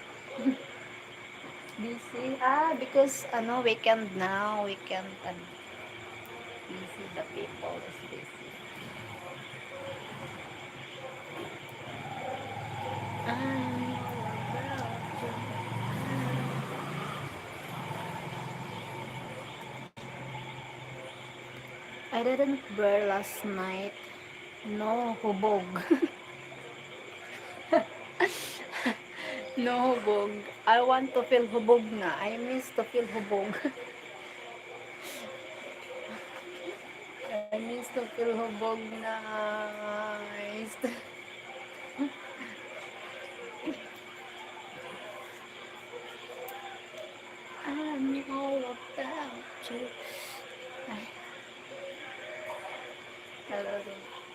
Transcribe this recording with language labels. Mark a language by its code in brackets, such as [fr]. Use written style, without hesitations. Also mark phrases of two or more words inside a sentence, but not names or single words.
[en] Busy? Because, weekend now. Weekend, busy. The people is busy. I didn't wear last night. No, hubog. No hubog. I want to feel [hil] hubog na. [en] I miss to feel hubog. I miss to feel [hil] hubog na. [en] I'm all about you. [tl] Ay. Hello din.